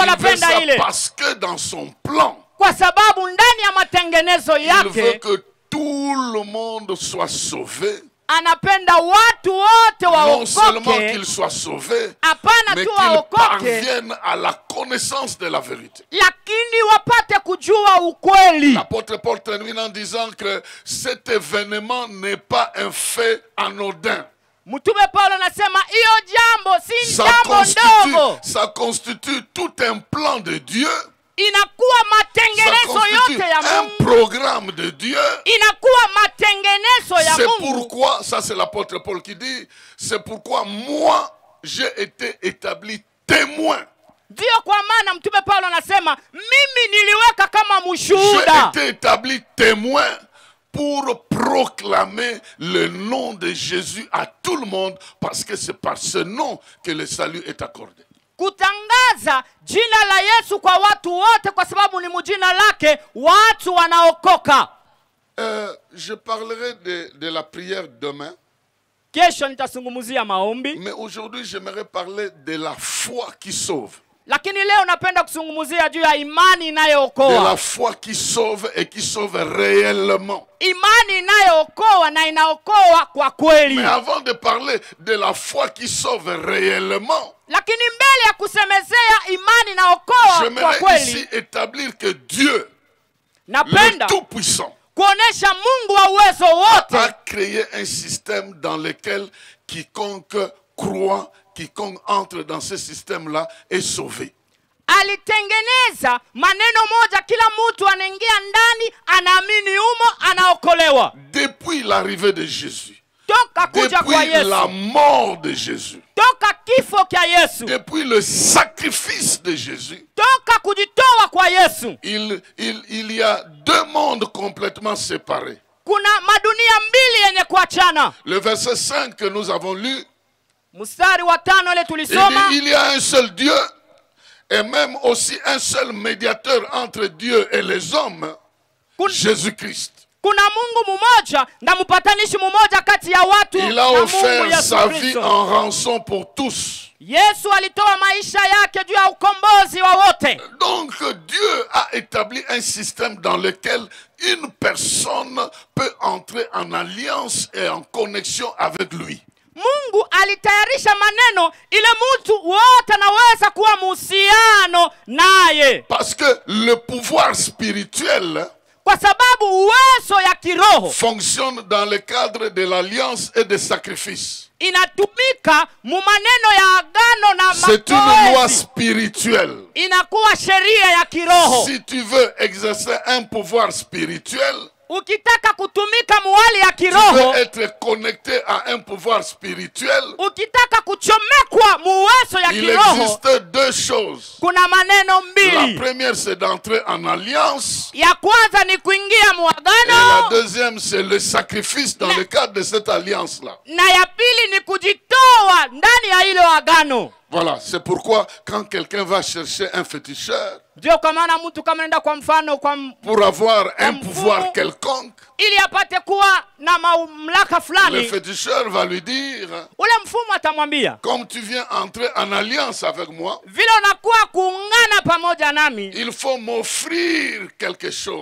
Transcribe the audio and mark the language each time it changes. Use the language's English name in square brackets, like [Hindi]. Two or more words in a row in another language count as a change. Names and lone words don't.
[French] Il veut ça [Swahili] anapenda ile? [French] parce que dans son plan, [Swahili] Kwa sababu ndani ya matengenezo [French] il veut [Swahili] yake [French] que tout le monde soit sauvé. [Swahili] anapenda watu wote [French] Non seulement [Swahili] waokoke. [French] qu'ils soient sauvés, [Swahili] Hapana [French] mais tu qu'ils [Swahili] waokoke, [French] parviennent à la connaissance de la vérité. [Swahili] lakini wapate kujua ukweli. [French] L'apôtre Paul termine en disant que cet événement n'est pas un fait anodin. [Swahili] Mtume Paulo anasema hiyo jambo si jambo ndogo. [French] Ça constitue tout un plan de Dieu. [Swahili] Inakuwa [French] Ça [Swahili] matengenezo [French] constitue [Swahili] yote ya [French] un [Swahili] Mungu. [French] programme de Dieu. [Swahili] Inakuwa matengenezo ya [French] C'est [Swahili] Mungu. [French] pourquoi, ça c'est l'apôtre Paul qui dit, c'est pourquoi moi j'ai été établi témoin. [Swahili] Ndio kwa maana mtume Paulo anasema mimi niliweka kama [French] J'ai [Swahili] mshuhuda. [French] été établi témoin pour proclamer le nom de Jésus à tout le monde, parce que c'est par ce nom que le salut est accordé. [Swahili] Kutangaza jina la Yesu kwa watu wote kwa sababu ni mjina lake watu wanaokoka. [French] Je parlerai de la prière demain, [Swahili] Kesho nitazungumzia maombi, [French] mais aujourd'hui j'aimerais parler de la foi qui sauve. [Swahili] Lakini leo napenda kuzungumzia juu ya imani [French] De [Swahili] inayookoa. [French] la foi qui sauve et qui sauve réellement. [Swahili] Imani inayookoa na inaokoa kwa kweli. [French] Mais avant de parler de la foi qui sauve réellement, [Swahili] Lakini mbele ya kusemezea imani inaokoa kwa [French] j'aimerais [Swahili] kweli, [French] ici établir que Dieu, le [Swahili] napenda [French] Tout-Puissant, [Swahili] kuonesha Mungu wa uwezo wote [French] a créé un système dans lequel quiconque croit, quiconque entre dans ce système-là est sauvé. [Swahili] alitengeneza maneno moja, kila mtu anaingia ndani, anaamini humo, anaokolewa. [French] Depuis l'arrivée de Jésus, [Swahili] Toka kuja kwa [French] depuis [Swahili] Yesu, [French] la mort de Jésus, [Swahili] toka kifo kya Yesu, [French] depuis le sacrifice de Jésus, [Swahili] toka kujitoa kwa Yesu, [French] il y a deux mondes complètement séparés. [Swahili] kuna madunia mbili yenye kuachana. [French] Le verset 5 que nous avons lu, [Swahili] Mstari wa 5 ile [French] il [Swahili] tulisoma, [French] dit, il y a un seul Dieu et même aussi un seul médiateur entre Dieu et les hommes, [Swahili] Kun- [French] Jésus-Christ. [Swahili] kuna Mungu mmoja na mpatanishi mmoja kati ya watu [French] Il [Swahili] na [French] a [Swahili] Mungu [French] offert [Swahili] Yesu [French] sa vie [Swahili] Kristo. [French] en rançon pour tous. [Swahili] Yesu alitoa maisha yake juu ya ukombozi wa wote. [French] Donc Dieu a établi un système dans lequel une personne peut entrer en alliance et en connexion avec lui. [Swahili] Mungu alitayarisha maneno ile mtu wote anaweza kuwa muhusiano naye, [French] Parce que le pouvoir spirituel [Swahili] kwa sababu uwezo ya kiroho [French] fonctionne dans le cadre de l'alliance et des sacrifices. [Swahili] inatumika mu maneno ya agano na [French] C'est une loi [Swahili] mazoezi, [French] spirituelle. [Swahili] inakuwa sheria ya kiroho. [French] Si tu veux exercer un pouvoir spirituel, [Swahili] Ukitaka kutumika muhali ya [French] tu veux [Swahili] kiroho, [French] être connecté à un pouvoir spirituel. [Swahili] ukitaka kuchomekwa muwezo ya [French] Il [Swahili] kiroho, [French] existe deux choses. [Swahili] kuna maneno [French] La [Swahili] mbili. [French] première, c'est d'entrer en alliance. [Swahili] Ya kwanza ni kuingia [French] Et la [Swahili] muagano, [French] deuxième, c'est le sacrifice dans le cadre de cette alliance-là. [Swahili] na ya pili ni kujitoa ndani ya hilo agano. [French] Voilà, c'est pourquoi quand quelqu'un va chercher un féticheur [Swahili] Ndio kwa maana mtu kama nenda kwa mfano kwa [French] pour avoir un [Swahili] mfumo, [French] pouvoir quelconque, [Swahili] ili apate kuwa na mamlaka [French] le [Swahili] fulani, [French] féticheur va lui dire, [Swahili] ule mfumo atamwambia, [French] comme tu viens entrer en alliance avec moi, [Swahili] vile unakuwa kuungana pamoja nami, [French] il faut m'offrir quelque chose.